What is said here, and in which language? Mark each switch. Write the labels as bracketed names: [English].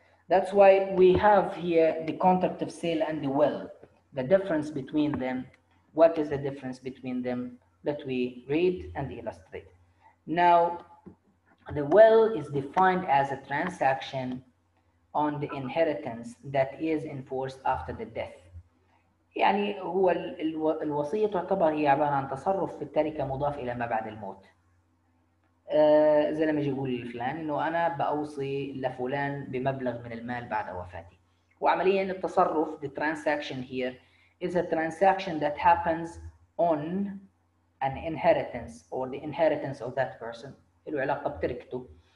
[English] That's why we have here the contract of sale and the will. The difference between them, what is the difference between them? Let we read and illustrate. Now, the will is defined as a transaction on the inheritance that is enforced after the death. [Arabic] يعني هو الوصية تعتبر هي عبارة عن تصرف في التركة مضاف إلى ما بعد الموت. زي لما يجي يقول لفلان انه انا باوصي لفلان بمبلغ من المال بعد وفاتي. وعمليا التصرف [English] the transaction here is a transaction that happens on an inheritance or the inheritance of that person [Arabic] له علاقة بتركته.